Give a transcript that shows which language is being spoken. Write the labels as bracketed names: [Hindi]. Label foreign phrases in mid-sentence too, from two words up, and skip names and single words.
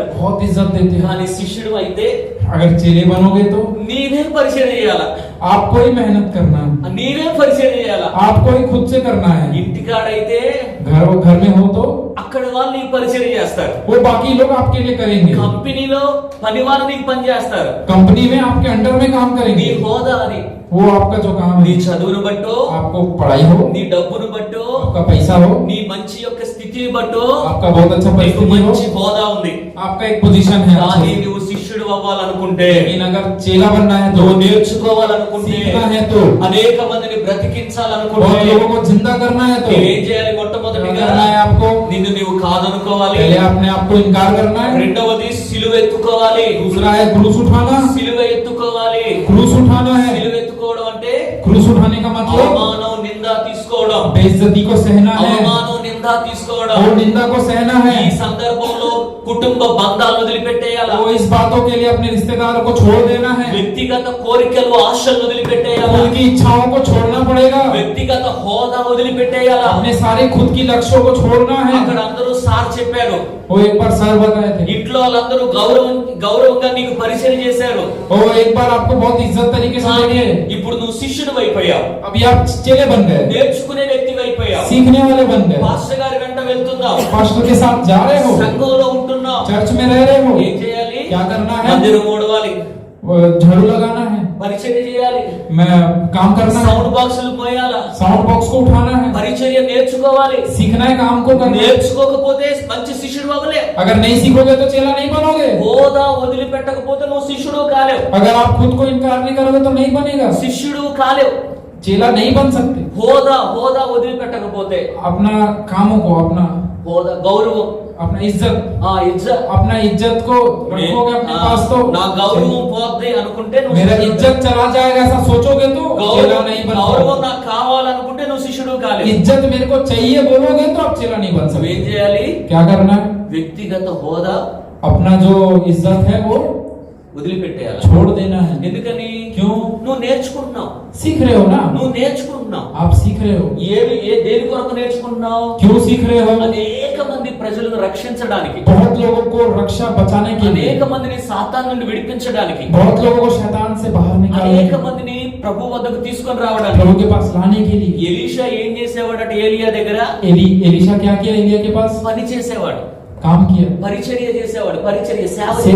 [Hindi] बहुत इज्जत देते हैं। [Telugu] కానీ శిష్యుడు అయితే [Hindi] अगर चेले बनोगे तो [Telugu] నీవే పరిచయం చేయాల, [Hindi] आपको ही मेहनत करना है, [Telugu] నీవే పరిచయం [Hindi] आपको ही खुद से करना है। [Telugu] ఇంటికాడైతే [Hindi] घर में हो तो [Telugu] అక్కడ వాళ్ళు నీకు పరిచర్య చేస్తారు, [Hindi] वो बाकी लोग आपके लिए करेंगे। [Telugu] కంపెనీలో పని వాళ్ళు నీకు పని చేస్తారు, [Hindi] कंपनी में आपके अंडर में काम [Telugu] నీ [Hindi] करेंगे। [Telugu] హోదా అని, [Hindi] वो आपका जो काम [Telugu] నీ [Hindi] है, [Telugu] చదువును బట్టో, [Hindi] आपको पढ़ाई हो, [Telugu] నీ డబ్బును బట్టో, [Hindi] आपका पैसा हो, [Telugu] నీ మంచి యొక్క స్థితిని బట్టో [Hindi] आपका बहुत अच्छा [Telugu] నీకు [Hindi] परिस्थिति हो, [Telugu] మంచి హోదా ఉంది। [Hindi] आपका एक पोजीशन है। [Telugu] కానీ నువ్వు శిష్యుడు అవ్వాలనుకుంటే, [Hindi] लेकिन अगर चेला बनना है तो, [Telugu] నువ్వు నేర్చుకోవాలనుకుంటే, [Hindi] सीखना है तो, [Telugu] అనేక మందిని [Hindi] बहुत [Telugu] బ్రతికించాలనుకుంటే [Hindi] लोगों को जिंदा करना है तो [Telugu] నువ్వేం చేయాలి? [Hindi] क्या [Telugu] మొట్టమొదటిగా [Hindi] करना है आपको? [Telugu] నిన్ను నీవు కాదనుకోవాలి, [Hindi] पहले अपने आप को इनकार करना है। [Telugu] రెండవది సిలువ ఎత్తుకోవాలి, [Hindi] दूसरा है क्रूस उठाना। [Telugu] సిలువ ఎత్తుకోవాలి। [Hindi] क्रूस उठाना है। [Telugu] సిలువ ఎత్తుకోవడం అంటే [Hindi] क्रूस उठाने का मतलब [Telugu] అవమానం నింద తీసుకోవడం, [Hindi] बेइज्जती को सहना है, [Telugu] అవమానం నింద తీసుకోవడం। [Hindi] और निंदा को सहना है। [Telugu] ఈ సందర్భంలో కుటుంబ బంధాలను వదిలిపెట్టేయాలి, [Hindi] वो इस बातों के लिए अपने रिश्तेदारों को छोड़ देना है, [Telugu] వ్యక్తిగత కోరికలు ఆశలను వదిలిపెట్టేయాలి, [Hindi] उनकी इच्छाओं को छोड़ना पड़ेगा, [Telugu] వ్యక్తిగత హోదా వదిలిపెట్టేయాలి। [Hindi] अपने सारे खुद की लक्ष्यों को छोड़ना है। [Telugu] అక్కడ అందరూ సార్ చెప్పారు, [Hindi] वो एक बार सर बताए थे, [Telugu] ఇంట్లో వాళ్ళందరూ గౌరవంగా నీకు పరిచయం చేశారు, [Hindi] वो एक बार आपको बहुत इज्जत तरीके से [Telugu] కానీ [Hindi] देंगे। [Telugu] ఇప్పుడు నువ్వు శిష్యుడు అయిపోయావు, [Hindi] अभी आप चेले बन गए, [Telugu] నేర్చుకునే వ్యక్తి అయిపోయావు, [Hindi] सीखने वाले बन गए, [Telugu] పాస్టర్ గారి వెంట వెళ్తున్నావు, [Hindi] पास्टर के साथ जा रहे हो, [Telugu] సంఘంలో ఉంటున్నావు, [Hindi] चर्च में रह रहे हो, [Telugu] ఏం చేయాలి? [Hindi] क्या करना है? [Telugu] మందిరం ఊడవాలి, [Hindi] वो झाड़ू लगाना है, [Telugu] పరిచర్య చేయాలి, [Hindi] मैं काम करना है, [English] sound boxes [Telugu] మోయాలా, [English] sound box [Hindi] को उठाना है, [Telugu] పరిచర్య నేర్చుకోవాలి। [Hindi] सीखना है, काम को करना है। [Telugu] నేర్చుకోకపోతే మంచి శిష్యుడు అవ్వలే, [Hindi] अगर नहीं सीखोगे तो चेला नहीं बनोगे। [Telugu] హోదా వదిలిపెట్టకపోతే నువ్వు శిష్యుడు కాలేవు, [Hindi] अगर आप खुद को इनकार नहीं करोगे तो नहीं बनेगा, [Telugu] శిష్యుడు కాలేవు। [Hindi] चेला नहीं बन सकते। [Telugu] హోదా వదిలిపెట్టకపోతే [Hindi] अपना कामों को, अपना [Telugu] హోదా గౌరవం, [Hindi] अपना इज्जत, ఇజ్జత్, अपना इज्जत को रखोगे अपने पास तो [Telugu] నా గౌరవం పోద్ది అనుకుంటే నువ్వు [Hindi] मेरा [Telugu] శిష్యుడు [Hindi] इज्जत चला जाएगा ऐसा सोचोगे तो चेला नहीं बन [Telugu] గౌరవం [Hindi] सकते। [Telugu] నాకు కావాలనుకుంటే నువ్వు శిష్యుడు కాలేవు। [Hindi] इज्जत मेरे को चाहिए बोलोगे तो आप चेला नहीं बन [Telugu] నువ్వేం [Hindi] सकते। [Telugu] చేయాలి? [Hindi] क्या करना है? [Telugu] వ్యక్తిగత హోదా [Hindi] अपना जो इज्जत है वो [Telugu] వదిలిపెట్టేయాలి। [Hindi] छोड़ देना है। [Telugu] ఎందుకని? [Hindi] क्यों? [Telugu] నువ్వు నేర్చుకుంటున్నావు, [Hindi] सीख रहे हो ना, [Telugu] నువ్వు నేర్చుకుంటున్నావు। [Hindi] आप सीख रहे हो। [Telugu] దేని కొరకు నేర్చుకుంటున్నావు? [Hindi] क्यों सीख रहे हो? [Telugu] అనేక మంది ప్రజలను రక్షించడానికి, [Hindi] बहुत लोगों को रक्षा बचाने के लिए, [Telugu] అనేక మందిని సాతాన్ నుండి విడిపించడానికి, [Hindi] बहुत लोगों को शैतान से बाहर निकालने [Telugu] అనేక [Hindi] के लिए, [Telugu] మందిని ప్రభు వద్దకు తీసుకొని రావడానికి। [Hindi] प्रभु के पास लाने के लिए। [Telugu] ఎలీషా ఏం చేసేవాడట? ఏలియా దగ్గర [Hindi] एलीशा क्या किया? एलिया के पास [Telugu] పని చేసేవాడు, [Hindi] काम किया, [Telugu] పరిచర్య చేసేవాడు, పరిచర్య సేవ [Hindi] सेवा